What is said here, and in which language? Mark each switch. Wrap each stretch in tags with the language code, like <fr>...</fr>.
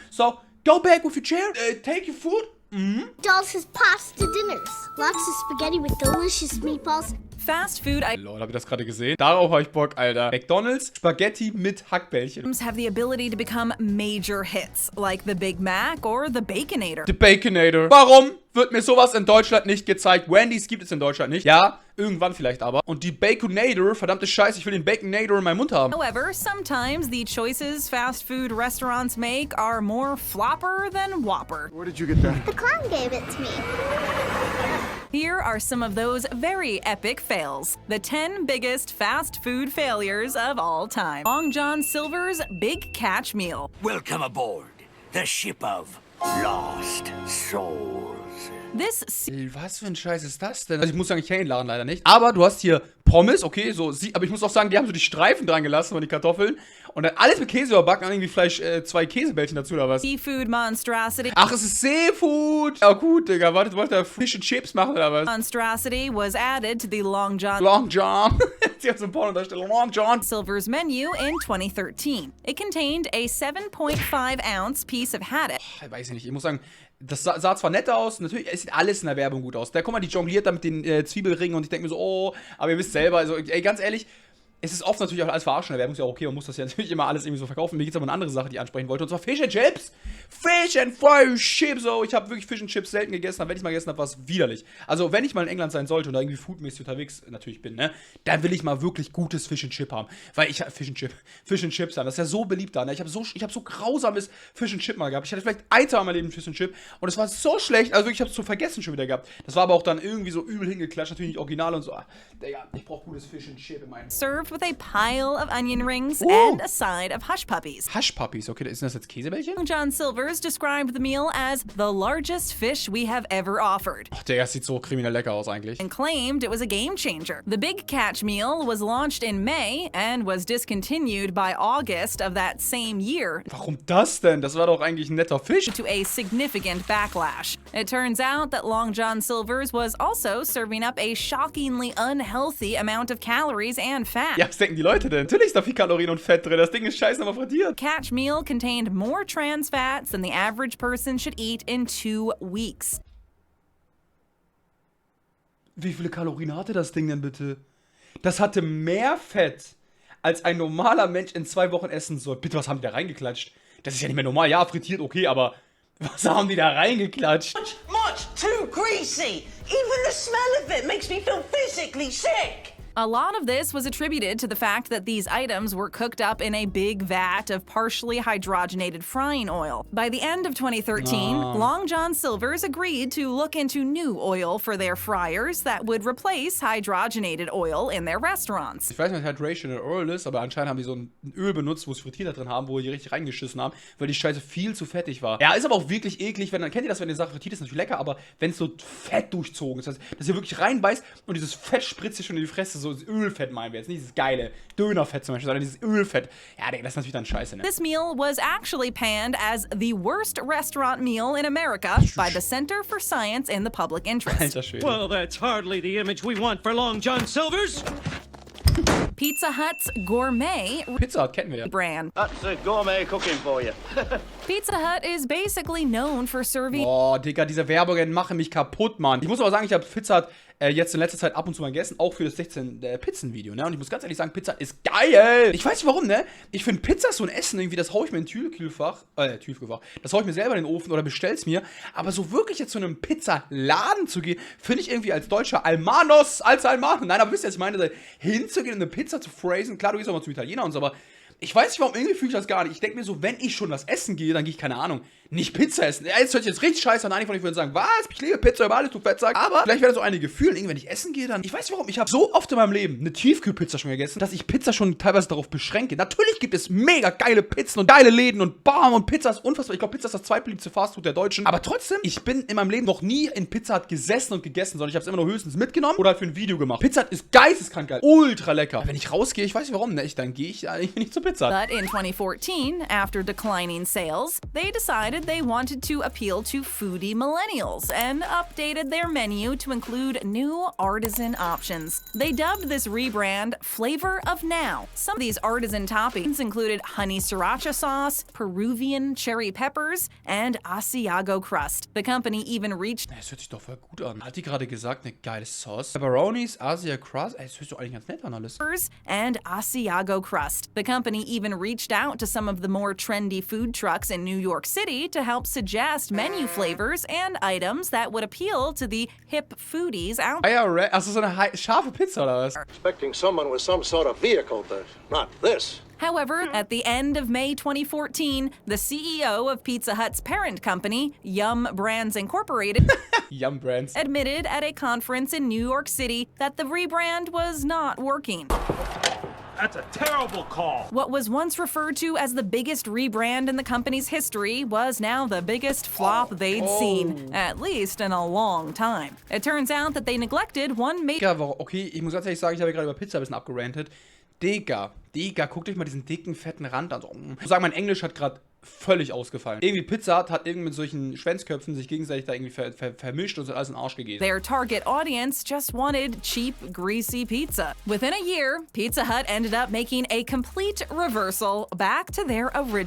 <en>So, go back with your chair, take your food. Dolls has pasta dinners. Lots of spaghetti with delicious meatballs. Fast food</en> <de>Lol, hab ich das gerade gesehen? Darauf habe ich Bock, Alter. McDonald's, Spaghetti mit Hackbällchen.</de> <en>items have the ability to become major hits, like the Big Mac or the Baconator. The Baconator.</en> <de>Warum wird mir sowas in Deutschland nicht gezeigt? Wendy's gibt es in Deutschland nicht. Ja, irgendwann vielleicht aber. Und die Baconator, verdammte Scheiße, ich will den Baconator in meinem Mund haben.</de> <en>However, sometimes the choices fast food restaurants make are more flopper than whopper. Where did you get that? The clown gave it to me. Here are some of those very epic fails. The 10 biggest fast food failures of all time. Long John Silver's Big Catch Meal. Welcome aboard the ship of lost souls. This</en> <de>Was für ein Scheiß ist das denn? Also ich muss sagen, ich kenne den Laden leider nicht. Aber du hast hier Pommes, okay, so, aber ich muss auch sagen, die haben so die Streifen dran gelassen von den Kartoffeln. Und dann alles mit Käse überbacken, irgendwie vielleicht 2 Käsebällchen dazu oder was.</de> <en>seafood monstrosity.</en> <de>Ach, es ist Seafood. Ja gut, Digga, wollt ihr Fish and Chips machen oder was?</de> <en>Monstrosity was added to the Long John Long John.</en> <de>Sie haben so ein Porno-Darsteller. Long John.</de> <en>Silver's menu in 2013. It contained a 7.5-ounce piece of haddock.</en> <de>Ich weiß nicht, ich muss sagen, das sah zwar nett aus, natürlich, es sieht alles in der Werbung gut aus. Da, guck mal, die jongliert da mit den Zwiebelringen und ich denke mir so, oh, aber ihr wisst selber, also, ey, ganz ehrlich, es ist oft natürlich auch alles verarschen in der Werbung, ist ja auch okay, man muss das ja natürlich immer alles irgendwie so verkaufen. Mir geht es aber um eine andere Sache, die ich ansprechen wollte, und zwar Fish and Chips. Fish and Chips, oh, ich habe wirklich Fish and Chips selten gegessen, aber wenn ich mal gegessen habe, war es widerlich. Also, wenn ich mal in England sein sollte und da irgendwie foodmäßig unterwegs natürlich bin, ne, dann will ich mal wirklich gutes Fish and Chip haben. Weil ich Fish and Chips haben, das ist ja so beliebt da, ne? Ich habe so grausames Fish and Chip mal gehabt. Ich hatte vielleicht ein Tag in meinem Leben Fish and Chip und es war so schlecht, also ich habe es zu vergessen schon wieder gehabt. Das war aber auch dann irgendwie so übel hingeklatscht, natürlich nicht original und so. Ah, Digga, ich brauche gutes Fish and Chip in meinem.</de> <en>Served with a pile of onion rings and a side of hush puppies.</en> <de>Hush Puppies, okay, sind das jetzt Käsebällchen?</de> <en>John Silver's described the meal as the largest fish we have ever offered</en> <de>Ach, Digga, das sieht so kriminell lecker aus eigentlich.</de> <en>and claimed it was a game changer. The Big Catch Meal was launched in May and was discontinued by August of that same year</en> <de>Warum das denn? Das war doch eigentlich ein netter Fisch.</de> <en>to a significant backlash. It turns out that Long John Silver's was also serving up a shockingly unhealthy amount of calories and fat.</en> <de>Ja, was denken die Leute denn? Natürlich ist da viel Kalorien und Fett drin. Das Ding ist scheiße nochmal frittiert.</de> <en>Catch Meal contained more trans fats than the average person should eat in 2 weeks.</en> <de>Wie viele Kalorien hatte das Ding denn bitte? Das hatte mehr Fett, als ein normaler Mensch in 2 Wochen essen soll. Bitte, was haben die da reingeklatscht? Das ist ja nicht mehr normal. Ja, frittiert, okay, aber was haben die da reingeklatscht?</de> <en>Much too greasy. Even the smell of it makes me feel physically sick. A lot of this was attributed to the fact that these items were cooked up in a big vat of partially hydrogenated frying oil. By the end of 2013, Long John Silver's agreed to look into new oil for their fryers that would replace hydrogenated oil in their restaurants.</en> <de>Ich weiß nicht, was Hydration Oil ist, aber anscheinend haben die so ein Öl benutzt, wo es frittiert da drin haben, wo die richtig reingeschissen haben, weil die Scheiße viel zu fettig war. Ja, ist aber auch wirklich eklig, wenn, dann kennt ihr das, wenn die Sache frittiert ist, natürlich lecker, aber wenn es so fett durchzogen ist, dass ihr wirklich reinbeißt und dieses Fett spritzt sich schon in die Fresse, so das Ölfett meinen wir jetzt, nicht dieses geile Dönerfett zum Beispiel, sondern dieses Ölfett. Ja, das ist natürlich dann scheiße, ne?</de> <en>This meal was actually panned as the worst restaurant meal in America by the Center for Science in the Public Interest.</en> <de>Alter Schwede.</de> <en>Well, that's hardly the image we want for Long John Silver's. Pizza Hut's gourmet</en> <de>Pizza Hut kennen wir ja.</de> <en>brand. That's the gourmet cooking for you. Pizza Hut is basically known for serving</en> <de>Oh, Digga, diese Werbungen machen mich kaputt, Mann. Ich muss aber sagen, ich habe Pizza Hut jetzt in letzter Zeit ab und zu mal gegessen, auch für das 16 Pizzen-Video, ne? Und ich muss ganz ehrlich sagen, Pizza ist geil. Ich weiß nicht warum, ne? Ich finde Pizza ist so ein Essen, irgendwie, das hau ich mir in ein Tiefkühlfach, das hau ich mir selber in den Ofen oder bestell's mir. Aber so wirklich jetzt zu einem Pizzaladen zu gehen, finde ich irgendwie als deutscher Almanos, nein, aber wisst ihr, was ich meine, hinzugehen und eine Pizza zu phrasen, klar, du gehst auch mal zum Italiener und so, aber ich weiß nicht warum, irgendwie fühle ich das gar nicht. Ich denke mir so, wenn ich schon was essen gehe, dann gehe ich, keine Ahnung, nicht Pizza essen. Ja, jetzt hört sich jetzt richtig scheiße an. Einige von euch würden sagen, was? Ich liebe Pizza über alles, du Fettsack. Aber vielleicht werden so einige fühlen, irgendwie, wenn ich essen gehe, dann, ich weiß nicht warum, ich habe so oft in meinem Leben eine Tiefkühlpizza schon gegessen, dass ich Pizza schon teilweise darauf beschränke. Natürlich gibt es mega geile Pizzen und geile Läden und bam, und Pizza ist unfassbar. Ich glaube, Pizza ist das zweitbeliebteste Fastfood der Deutschen. Aber trotzdem, ich bin in meinem Leben noch nie in Pizza Hut gesessen und gegessen, sondern ich habe es immer nur höchstens mitgenommen oder halt für ein Video gemacht. Pizza Hut ist geisteskrank geil. Ultra lecker. Aber wenn ich rausgehe, ich weiß nicht warum, ne? Dann gehe ich eigentlich nicht zur Pizza Hut.</de> <en>But in 2014, after declining sales, they decided they wanted to appeal to foodie millennials and updated their menu to include new artisan options. They dubbed this rebrand Flavor of Now. Some of these artisan toppings included honey sriracha sauce, Peruvian cherry peppers, and Asiago crust. The company even reached...</en> <de>Das hört sich doch voll gut an. Hat die gerade gesagt, eine geile Sauce? Pepperonis, Asia crust? Das hört sich doch eigentlich ganz nett an alles.</de> <en>...and Asiago crust. The company even reached out to some of the more trendy food trucks in New York City to help suggest menu flavors and items that would appeal to the hip foodies out there.</en> <de>Achso, so eine scharfe Pizza oder was?</de> <en>Expecting someone with some sort of vehicle, but not this. However, at the end of May 2014, the CEO of Pizza Hut's parent company, Yum Brands Incorporated, Yum Brands, admitted at a conference in New York City that the rebrand was not working. That's a terrible call. What was once referred to as the biggest rebrand in the company's history was now the biggest flop they'd seen, at least in a long time. It turns out that they neglected one major...</en> <de>Okay, ich muss ganz ehrlich sagen, ich habe gerade über Pizza ein bisschen abgerantet. Digga, guckt euch mal diesen dicken, fetten Rand an. Ich muss sagen, mein Englisch hat gerade völlig ausgefallen. Irgendwie Pizza Hut hat irgendwie mit solchen Schwänzköpfen sich gegenseitig da irgendwie vermischt und so alles in den Arsch gegeben.</de> <en>Their target audience just wanted cheap, greasy pizza. Within a year, Pizza Hut ended up making a complete reversal back to their original.</en>